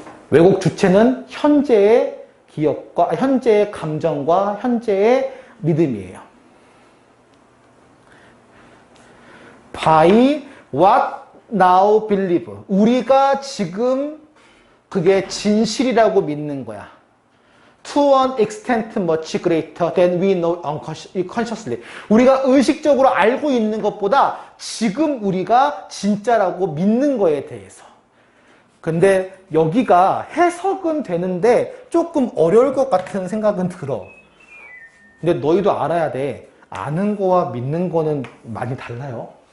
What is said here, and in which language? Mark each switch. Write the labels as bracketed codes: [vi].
[ko] 왜곡 주체는 현재의 기억과 현재의 감정과 현재의 믿음이에요. [en] By what now believe. [ko] 우리가 지금 그게 진실이라고 믿는 거야. [en] To an extent much greater than we know unconsciously. [ko] 우리가 의식적으로 알고 있는 것보다 지금 우리가 진짜라고 믿는 거에 대해서. 근데 여기가 해석은 되는데 조금 어려울 것 같은 생각은 들어. 근데 너희도 알아야 돼. 아는 거와 믿는 거는 많이 달라요.